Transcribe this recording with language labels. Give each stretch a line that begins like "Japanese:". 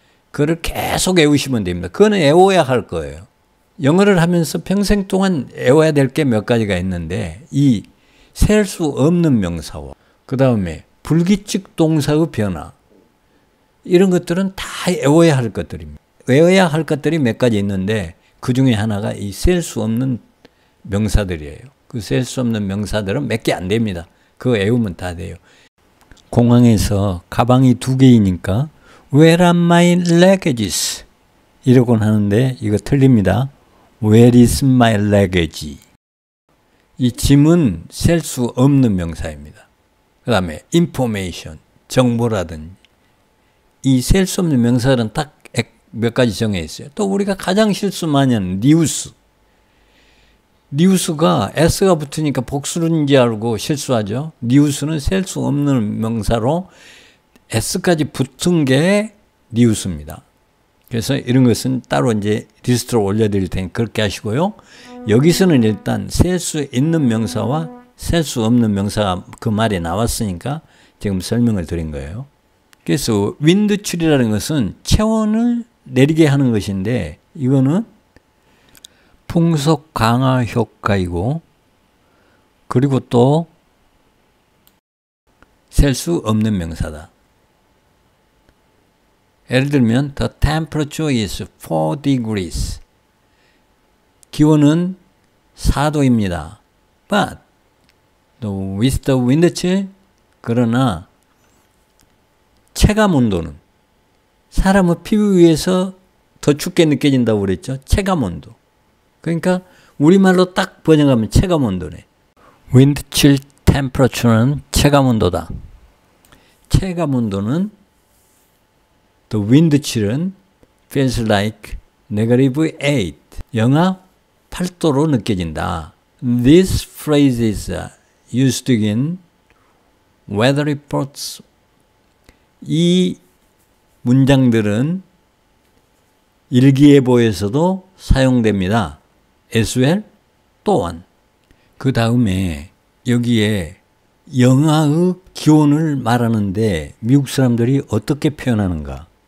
Korean: 그걸 계속 외우시면 됩니다. 그거는 외워야 할 거예요. 영어를 하면서 평생 동안 외워야 될 게 몇 가지가 있는데 이 셀 수 없는 명사와 그 다음에 불규칙 동사의 변화 이런 것들은 다 외워야 할 것들입니다. 외워야 할 것들이 몇 가지 있는데 그 중에 하나가 이 셀 수 없는 명사들이에요. 그 셀 수 없는 명사들은 몇 개 안 됩니다. 그거 외우면 다 돼요. 공항에서 가방이 2개이니까
English: Where are my luggages?
Korean: 이러곤 하는데 이거 틀립니다.
English: Where is my luggage?
Korean: 이 짐은 셀 수 없는 명사입니다. 그 다음에 information, 정보라든지 이 셀 수 없는 명사들은 딱 몇 가지 정해 있어요. 또 우리가 가장 실수 많이 하는 뉴스. 뉴스가 S가 붙으니까 복수인지 알고 실수하죠. 뉴스는 셀 수 없는 명사로 S까지 붙은 게 뉴스입니다. 그래서 이런 것은 따로 이제 리스트로 올려드릴 테니 그렇게 하시고요. 여기서는 일단 셀 수 있는 명사와 셀 수 없는 명사가 그 말에 나왔으니까 지금 설명을 드린 거예요. 그래서 윈드칠이라는 것은 체온을 내리게 하는 것인데 이거는 풍속 강화 효과이고 그리고 또 셀 수 없는 명사다.
English: 예를 들면 the temperature is 4 degrees.
Korean: 기온은 4도입니다.
English: But with the wind chill
Korean: 그러나 체감 온도는 사람의 피부 위에서 더 춥게 느껴진다고 그랬죠. 체감 온도. 그러니까 우리말로 딱 번역하면 체감 온도네. wind chill temperature는 체감 온도다. 체감 온도는
English: the wind chill은 feels like negative 8.
Korean: 영하 8도로 느껴진다.
English: This phrase is used in weather reports.
Korean: 이 문장들은 일기예보에서도 사용됩니다.
English: as well,
Korean: 또한. 그 다음에 여기에 영하의 기온을 말하는데 미국 사람들이 어떻게 표현하는가?